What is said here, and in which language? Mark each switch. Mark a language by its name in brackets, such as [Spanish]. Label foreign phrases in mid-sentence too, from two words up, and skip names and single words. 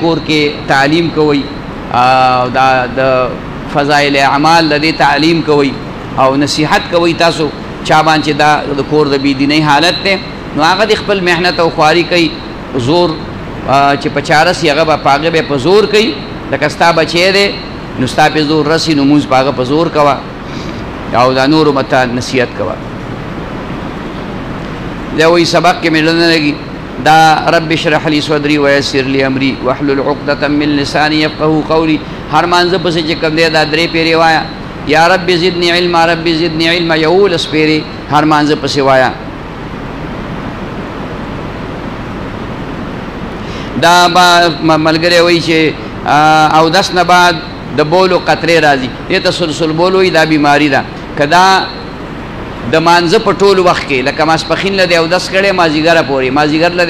[Pashto] کور کې تعلیم کوئ دا د فضایل اعمال د دې تعلیم کوئ او نصیحت کوئ تاسو چا باندې چې دا د کور د بېدینۍ حالت دی نو هغه د خپل محنت او خواري کوي زور چې په چا رسي هغه به په هغه به په زور کوي لکه ستا بچی دی نو ستا پې زور رسي نو مونځ په هغه په زور کوه او دا نورو مته نصیحت کوه دا وایي سبق کې مې نه لګي دا [Arabic] رب اشرح لي صدري ويسر لي امري واحلل عقدة من لساني يفقهوا قولي [Pashto] هر مانځه پسې چې کوم دی دا درې پیرې وایه [Arabic] یا رب زدني علما رب زدني علما [Pashto] یولس پیرې هر مانځه پسې وایه دا ملګری وایي چې اودس نه بعد د بولو قطرې راځي دې ته [Arabic] سلسل بول [Pashto] وایي دا بیماري ده که دا د مانځه په ټول وخت کې لکه ماسپښین له دې اودس کړی مازدیګره پورې مازدیګر له دې